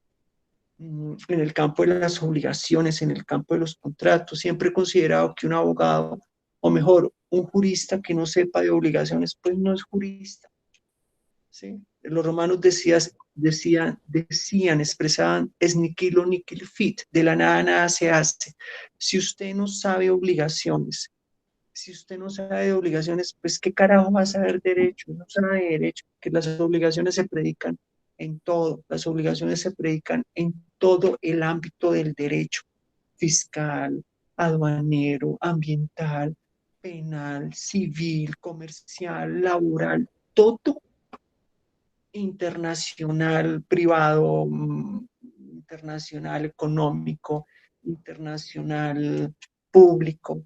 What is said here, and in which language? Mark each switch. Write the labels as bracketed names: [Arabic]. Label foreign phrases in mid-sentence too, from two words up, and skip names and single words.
[Spanish] En el campo de las obligaciones, en el campo de los contratos, siempre he considerado que un abogado, o mejor, un jurista que no sepa de obligaciones, pues no es jurista, ¿sí? Los romanos decían, expresaban, [Latin] es nihilo nihil fit, [Spanish] de la nada nada se hace. Si usted no sabe obligaciones, si usted no sabe de obligaciones, pues qué carajo va a saber derecho, no sabe de derecho, que las obligaciones se predican en todo, las obligaciones se predican en todo el ámbito del derecho, fiscal, aduanero, ambiental, penal, civil, comercial, laboral, todo internacional, privado, internacional, económico, internacional, público.